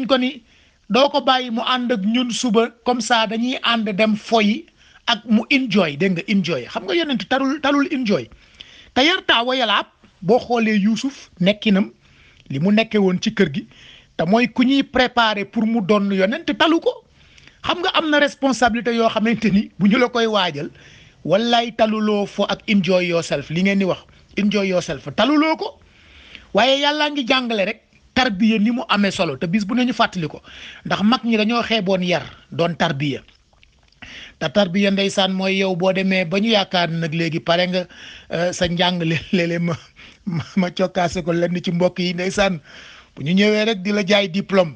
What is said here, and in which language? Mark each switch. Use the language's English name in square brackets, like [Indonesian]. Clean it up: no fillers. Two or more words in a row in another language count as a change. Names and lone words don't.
[Wolof] ko ni doo ko bàyyi mu ànd ak ñun suba [French] comme ça [Wolof] dañuy ànd dem foyi ak mu enjoy dégg nga enjoy xam nga yonent talul enjoy te yartaa wa yalaab boo xoolee Yuusuf nekkinam li mu nekkee woon ci kër gi te mooy ku ñuy [French] préparer pour [Wolof] mu doon yonent talu ko xam nga am na responsabilité yoo xamante ni bu ñu la koy waajal wallaay taluloo fo ak [English] enjoy yourself [Wolof] li ngeen di wax [English] enjoy yourself [Wolof] taluloo ko waaye yàllaa ngi jàngale rek tarbiya ni mu amee solo te bis bu ne ñu fàttali ko ndax mag ñi dañoo xeeboon yar doon tarbiya te tarbiya ndeysaan mooy yow boo demee ba ñu yaakaar nag léegi pare nga sa njàng léeg-léeg ma cokkaase ko lenn ci mbokk yi ndeysaan bu ñu ñëwee rek di la jaay diplôme